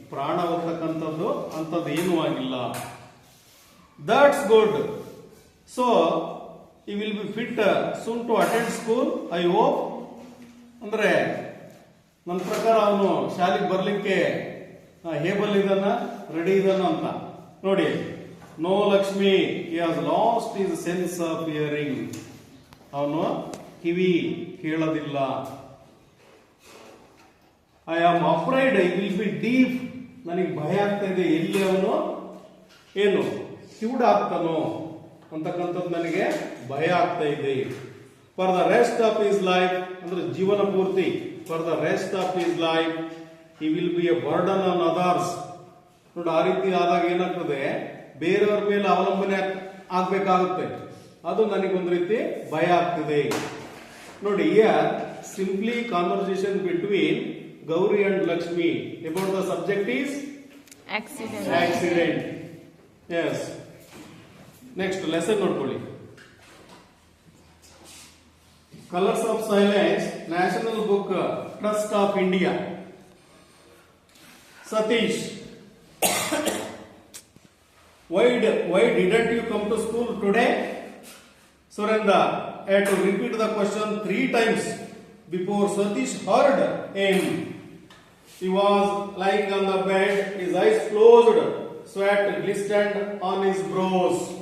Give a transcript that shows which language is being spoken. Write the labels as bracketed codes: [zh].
[kn] ಪ್ರಾಣ ಹೋಗ್ತಕ್ಕಂಥದ್ದು ಅಂಥದ್ದು ಏನೂ ಆಗಿಲ್ಲ. [en] That's good. So he will be fit soon to attend school, I hope. [kn] ಅಂದ್ರೆ ನನ್ನ ಪ್ರಕಾರ ಅವನು ಶಾಲೆಗೆ ಬರ್ಲಿಕ್ಕೆ ಹೇಬಲ್ ಇದಾನ, ರೆಡಿ ಇದಾನ ಅಂತ ನೋಡಿ. [en] No Lakshmi, he has lost his sense of hearing. [kn] ಅವನು ಕಿವಿ ಕೇಳೋದಿಲ್ಲ. [en] I am afraid I will be deaf. [kn] ನನಗೆ ಭಯ ಆಗ್ತಾ ಇದೆ, ಎಲ್ಲಿ ಅವನು ಏನು ಕಿವುಡ ಆಗ್ತಾನೋ ಅಂತಕ್ಕಂಥದ್ದು ನನಗೆ ಭಯ ಆಗ್ತಾ ಇದೆ. [en] for the rest of his life, [kn] ಅಂದ್ರೆ ಜೀವನ ಪೂರ್ತಿ, [en] For the rest of his life he will be a burden on others. [kn] ನೋಡಿ, ಆ ರೀತಿ ಆದಾಗ ಏನಾಗ್ತದೆ, ಬೇರೆಯವ್ರ ಮೇಲೆ ಅವಲಂಬನೆ ಆಗ್ಬೇಕಾಗುತ್ತೆ. ಅದು ನನಗೊಂದು ರೀತಿ ಭಯ ಆಗ್ತಿದೆ. ನೋಡಿ, [en] Here simply conversation between Gauri and Lakshmi about the subject is accident. Yes. Next lesson ನೋಡ್ಕೊಳ್ಳಿ. Colours of silence, national book trust of India. Satish, why didn't you come to school today? Surendra had to repeat the question 3 times before Satish heard him. He was lying on the bed, his eyes closed, sweat glistened on his brows.